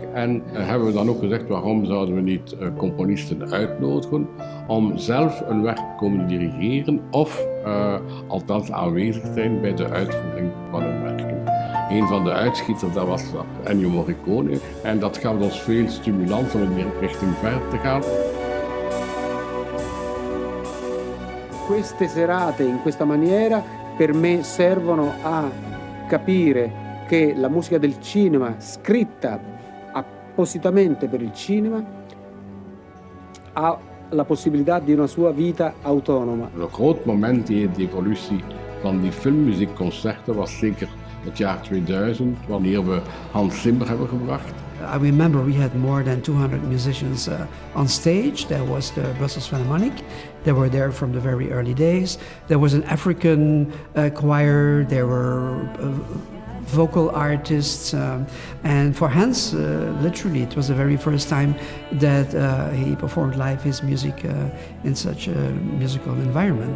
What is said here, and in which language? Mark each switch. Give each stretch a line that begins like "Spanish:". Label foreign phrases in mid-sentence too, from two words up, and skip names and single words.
Dutch: En hebben we dan ook gezegd, waarom zouden we niet componisten uitnodigen om zelf een werk te komen dirigeren of althans aanwezig zijn bij de uitvoering van hun werken. Een van de uitschieters dat was Ennio Morricone en dat gaf ons veel stimulans om in die richting verder te gaan.
Italian: Queste serate in questa maniera per me servono a capire che la musica del cinema, scritta appositamente per il cinema, ha la possibilità di una sua vita autonoma.
Dutch: Een groot moment in de evolutie van die filmmuziekconcerten was zeker het jaar 2000, wanneer we Hans Zimmer hebben gebracht.
English: I remember we had more than 200 musicians on stage. There was the Brussels Philharmonic. They were there from the very early days. There was an African choir. There were vocal artists. And for Hans, literally, it was the very first time that he performed live his music in such a musical environment.